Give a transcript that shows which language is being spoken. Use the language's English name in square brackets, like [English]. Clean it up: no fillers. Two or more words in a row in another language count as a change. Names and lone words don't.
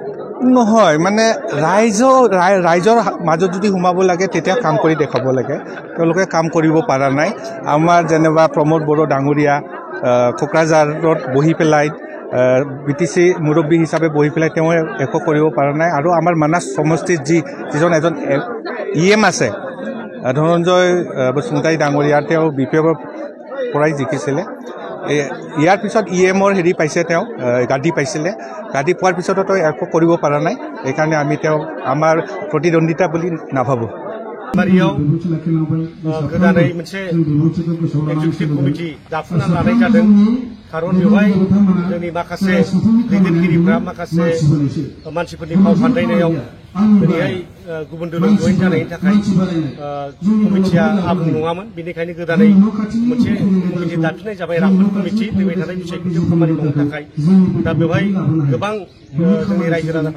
[Assamese] নহয় মানে ৰাইজৰ মাজত যদি সোমাব লাগে তেতিয়া কাম কৰি দেখাব লাগে তেওঁলোকে কাম কৰিব পৰা নাই আমাৰ যেনিবা প্ৰমোদ বড়ো ডাঙৰীয়া কোকৰাঝাৰত বহি পেলাই বিটিচি মুৰব্বী হিচাপে বহি পেলাই তেওঁ একো কৰিব পৰা নাই আৰু আমাৰ মানাস সমষ্টিত যিজন এজন ইএম আছে ধনঞ্জয় বসুমতাৰী ডাঙৰীয়া তেওঁ বিপিএফৰ পৰাই জিকিছিলে ইয়াৰ পিছত ইএমৰ হেৰি পাইছে তেওঁ গাদী পাইছিলে গাদী পোৱাৰ পিছতো তেওঁ একো কৰিব পৰা নাই সেইকাৰণে আমি তেওঁ আমাৰ প্ৰতিদ্বন্দ্বিতা বুলি নাভাবোঁ [Bodo] बारियाव गोदानै मोनसे [English] executive committee [Bodo] दाफुंना लानाय जादों खारन बेवहाय जोंनि माखासे दैदेनगिरिफ्रा माखासे मानसिफोरनि फाव फान्दायनायाव दिनैहाय गुबुन दोलों जइन जानायनि थाखाय कमिटिया आबुं नङामोन बेनिखायनो गोदानै मोनसे कमिटि दाफिननाय जाबाय राफोद कमिटि फैबाय थानाय बिसायख'थियाव खामानि मावनो थाखाय दा बेवहाय गोबां जोंनि रायजो राजाफ्रा